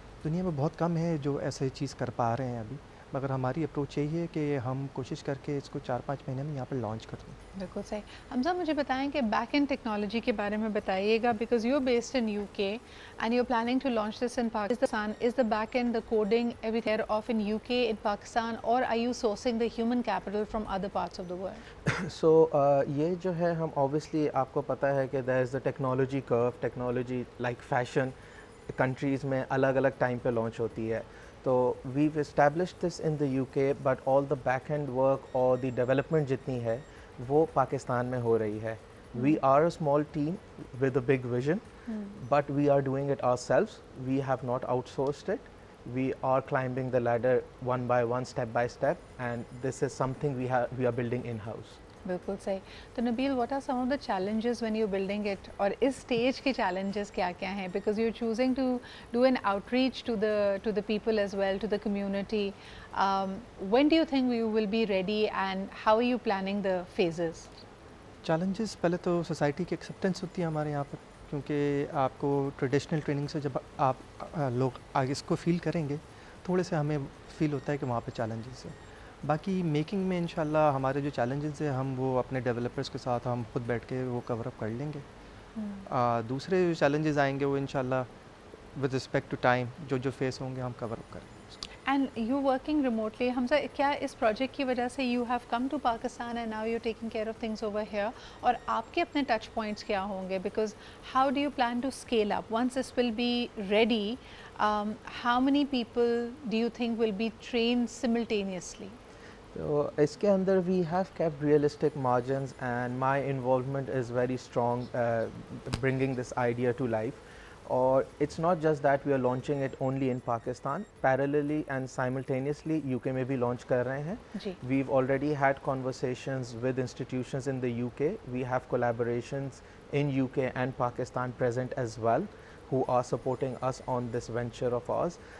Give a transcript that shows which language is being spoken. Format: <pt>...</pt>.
<ur>دنیا میں بہت کم ہے جو ایسے چیز کر پا رہے ہیں ابھی، مگر ہماری اپروچ یہی ہے کہ ہم کوشش کر کے اس کو 4-5 مہینے میں یہاں پر لانچ کر دیں. بالکل صحیح. حمزہ، مجھے بتائیں کہ بیک اینڈ ٹیکنالوجی کے بارے میں بتائیے گا،</ur> <en>Because you based in U K and you planning to launch this in Pakistan. Is the back end the coding everything of in U K in Pakistan,</en> <ur>اور</ur> <en>Are you sourcing the human capital from other parts of the world?</en> <ur>سو یہ جو ہے ہم obviously آپ کو پتہ ہے کہ</ur> <en>There is the technology crew.</en> <ur>ٹیکنالوجی لائک فیشن کنٹریز میں الگ الگ ٹائم پہ لانچ ہوتی ہے. تو</ur> <en>we've established this in the U K, but all the back end work</en> <ur>اور دی ڈیولپمنٹ جتنی ہے وہ پاکستان میں ہو رہی ہے.</ur> <en>We are a small team with a big vision, but we are doing it ourselves. We have not outsourced it. We are climbing the ladder one by one, step by step, and this is something we are building in-house.</en> <ur>بالکل صحیح. تو</ur> <en>Nabeel, what are some of the challenges when you're building it,</en> <ur>اور اس</ur> <en>stage</en> <ur>کے challenges کیا کیا ہیں,</ur> <en>because you're choosing to do an outreach to the people as well, to the community. When do you think you will be ready, and how are you planning the phases?</en> <ur>Challenges پہلے تو society کی acceptance ہوتی ہے ہمارے یہاں پر, کیونکہ آپ کو ٹریڈیشنل ٹریننگ سے جب آپ لوگ آگے اس کو فیل کریں گے, تھوڑے سے ہمیں فیل ہوتا ہے کہ وہاں پہ چیلنجز ہیں. باقی میکنگ میں انشاءاللہ ہمارے جو چیلنجز ہیں ہم وہ اپنے ڈیولپرز کے ساتھ ہم خود بیٹھ کے وہ کور اپ کر لیں گے. دوسرے جو چیلنجز آئیں گے وہ انشاءاللہ ود رسپیکٹ ٹو ٹائم جو فیس ہوں گے ہم کور اپ کریں گے.</ur> <en>and you working remotely, Hamza,</en> <ur>کیا اس پروجیکٹ کی وجہ سے</ur> <en>you have come to Pakistan and now you taking care of things over here,</en> <ur>اور آپ کے اپنے ٹچ پوائنٹس کیا ہوں گے,</ur> <en>Because how do you plan to scale up once this will be ready, how many people do you think will be train simultaneously?</en> <ur>تو اس کے اندر</ur> <en>We have kept realistic margins, and my involvement is very strong bringing this idea to life.</en> <ur>اور</ur> <en>it's not just that we are launching it only in Pakistan, parallelly and simultaneously UK</en> <ur>میں بھی</ur> <en>launch</en> <ur>کر رہے ہیں.</ur> <en>We've already had conversations with institutions in the UK. We have collaborations in UK and Pakistan present as well, who are supporting us on this venture of ours.</en>